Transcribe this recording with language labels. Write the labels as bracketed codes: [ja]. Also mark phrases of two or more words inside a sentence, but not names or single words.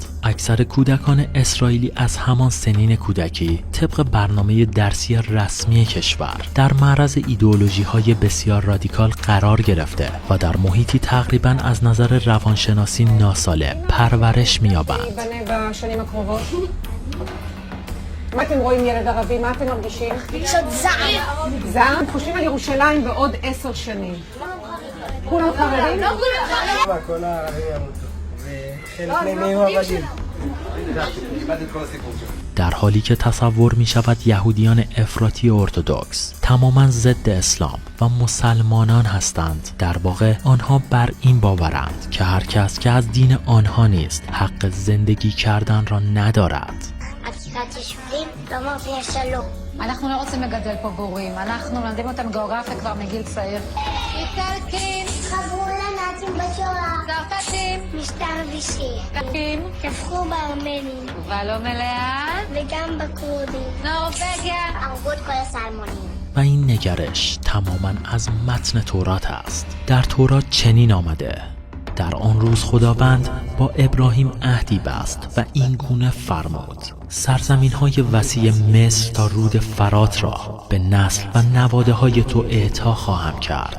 [fa] اکثر کودکان اسرائیلی از همان سنین کودکی طبق برنامه درسی رسمی کشور در معرض ایدئولوژی‌های بسیار رادیکال قرار گرفته و در محیطی تقریباً از نظر روانشناسی ناسالم پرورش می‌یابند. [he] מה אתם רואים ילד ערבי? מה אתם מרגישים? פשוט זעם. זעם? חושבים על ירושלים בעוד 10 שנים. כולם חרדים? לא כולם. כל הערבים ימותו. וחלק מהם יהיו עבדים. [fa] در حالی که تصور می شود یهودیان افراطی ارتدوکس تماما ضد اسلام و مسلمانان هستند، در واقع آنها بر این باورند که هر کس که از دین آنها نیست حق زندگی کردن را ندارد. [he] עקירת יישובים לא מרתיע שלום. אנחנו לא רוצים לגדל פה גורים, אנחנו מלמדים אותם גיאוגרפיה כבר מגיל צעיר. איטלקים, חברו לנאצים בשואה. צרפתים, משטר וישי. טורקים, טבחו בארמנים. תגובה לא מלאה, וגם בכורדים. נורבגיה. הרגו את כל הסלמונים. [fa] و این نگرش تماما از متن تورات است. در تورات چنین آمده: در آن روز خداوند با ابراهیم عهدی بست و این گونه فرمود: سرزمین‌های وسیع مصر تا رود فرات را به نسل و نواده های تو اعطا خواهم کرد.